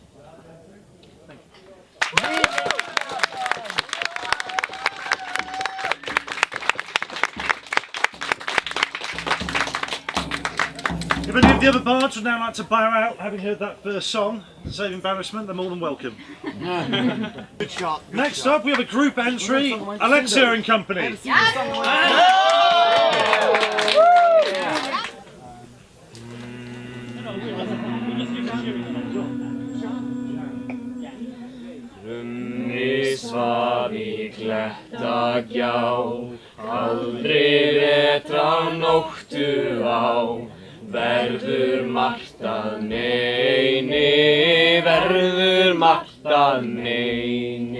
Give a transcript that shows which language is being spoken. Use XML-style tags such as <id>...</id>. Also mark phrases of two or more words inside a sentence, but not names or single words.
<en>If any of the other bards would now like to bow out, having heard that first song, to save embarrassment, they're more than welcome. Good shot. Next up, we have a group entry, Alexia and Company.</en> <is>Svaf í klettagjá, aldrei vetra nóttu á, verður margt að meini, verður margt að meini.</is>